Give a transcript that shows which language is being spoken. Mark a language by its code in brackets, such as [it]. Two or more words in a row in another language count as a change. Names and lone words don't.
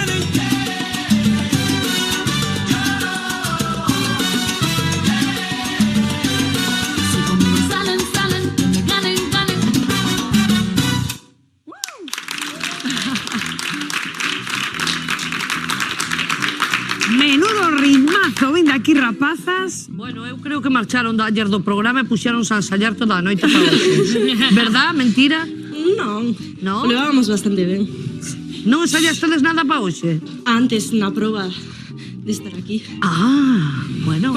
[es] Si conmigo salen, que me ganen. Menudo ritmazo, [gl] vinde aquí, rapazas. Bueno, eu creo que marcharon ayer do programa e puxeronse a ensayar toda a noite para hoxe. [es] Verdad? Mentira? [gl] Non. [es] No? Lo llevábamos bastante ben. [gl] Non ensayastes nada para hoxe? Antes, na proba de estar aquí. [es] Ah, bueno.